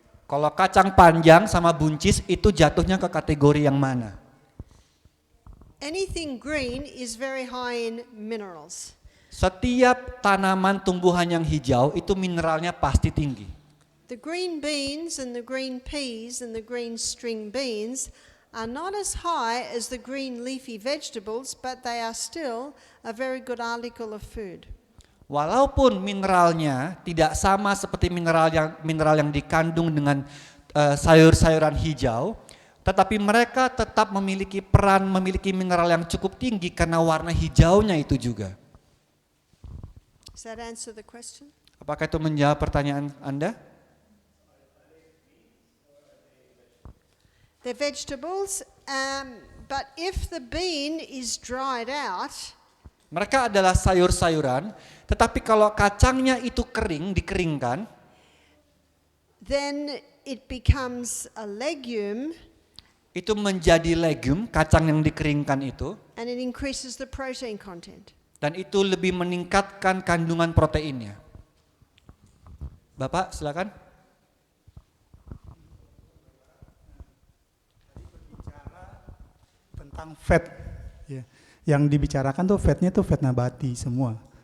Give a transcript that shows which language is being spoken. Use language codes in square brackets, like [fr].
[id] Kalau kacang panjang sama buncis itu jatuhnya ke kategori yang mana? [en] Anything green is very high in minerals. [id] Setiap tanaman tumbuhan yang hijau itu mineralnya pasti tinggi. [en] The green beans and the green peas and the green string beans are not as high as the green leafy vegetables, but they are still a very good article of food. [id] Walaupun mineralnya tidak sama seperti mineral yang dikandung dengan sayur-sayuran hijau, tetapi mereka tetap memiliki mineral yang cukup tinggi karena warna hijaunya itu juga. [en] Does that answer the question? [id] Apakah itu menjawab pertanyaan Anda? [en] They're vegetables, but if the bean is dried out, [id] Mereka adalah sayur-sayuran, tetapi kalau kacangnya itu dikeringkan, [en] then it becomes a legume [id] itu menjadi legume, kacang yang dikeringkan itu, [en] and it increases the protein content. [id] dan itu lebih meningkatkan kandungan proteinnya. Bapak, silakan. Tentang fat, ya. Yang dibicarakan tuh fatnya tuh fat nabati semua.